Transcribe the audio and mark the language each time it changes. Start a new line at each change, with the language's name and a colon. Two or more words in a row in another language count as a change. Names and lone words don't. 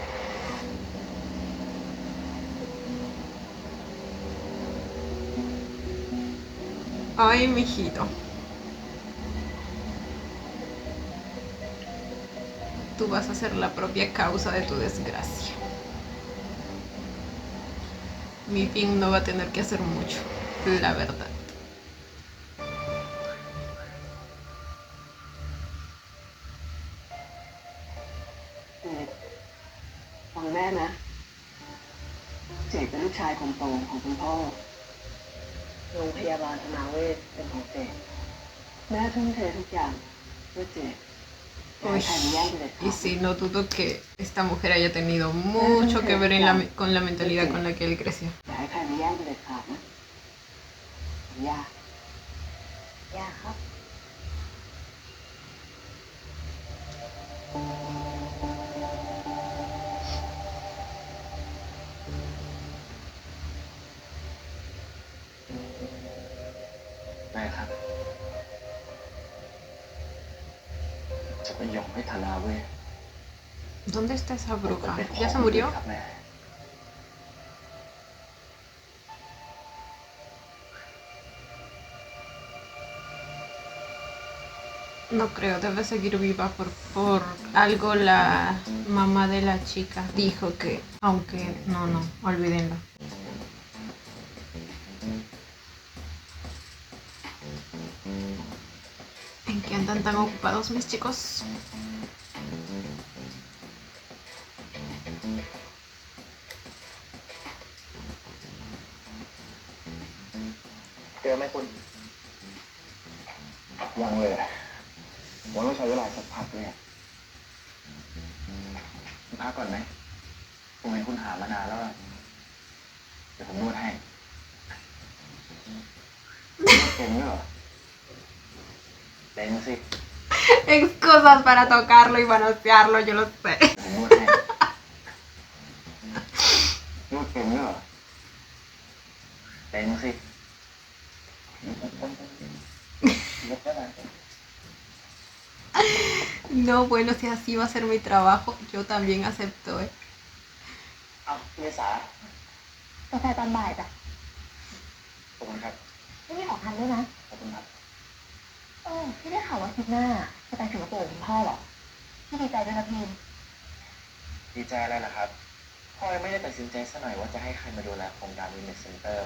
Spanish: Ay, mijito. Tú vas a ser la propia causa de tu desgracia. Mi fin no va a tener que hacer mucho, la verdad.
Thai: ฟังแม่นะ เจกเป็นลูกชายคนโตของคุณพ่อ โรงพยาบาลธนาเวชเป็นของเจกแม่ทุ่มเททุกอย่างเพื่อเจกอย่าให้
Spanish: Uy,
Thai: ใครมาแย่งไปเด็ดขา
Spanish: y
Thai: ด
Spanish: sí, no dudo que esta mujer haya tenido mucho que ver con la mentalidad con la que él creció.
Thai: อย่าให้ใครมาแย่งไปเด็ดขาดนะสัญญา ย่าครับ แม่ครับจะไปยอมให้ธนาเวช
Spanish: ¿Dónde está esa
Thai: เป็น
Spanish: bruja?
Thai: ของ
Spanish: ¿Ya se murió?
Thai: ครับแม่
Spanish: No creo, debe seguir viva por algo la mamá de la chica dijo que, aunque no, olvídenlo. ¿En qué andan tan ocupados mis chicos?
Thai: เจอไหมคุณยังเลยผมต้องใช้เวลาสักพักเลยคุณพักก่อนไหมผมเห็นคุณหามานานแล้วอะเดี๋ยวผมนวดให้นวดเป็นด้วยเหรอเป็นสิ
Spanish: Excusas para tocarlo y manosearlo, yo lo sé.
Thai: ผมนวดให้นวดเป็นด้วยเหรอเป็นสินวดได้ไหม
Spanish: No, bueno, si así va a ser mi trabajo, yo también acepto, ¿eh?
Thai: เอาเมษาก าแฟตอนบ่ายจ้ะ ขอบคุณครับ ไม่มีของทานด้วยนะ ขอบคุณครับ พี่ได้ข่าวว่าอาทิตย์หน้าจะไปสิงคโปร์กับคุณพ่อเหรอ พี่ดีใจด้วยนะพีม ดีใจอะไรล่ะครับพ่อยังไม่ได้ตัดสินใจซะหน่อยว่าจะให้ใครมาดูแลโครงการวินเนสเซ็นเตอร์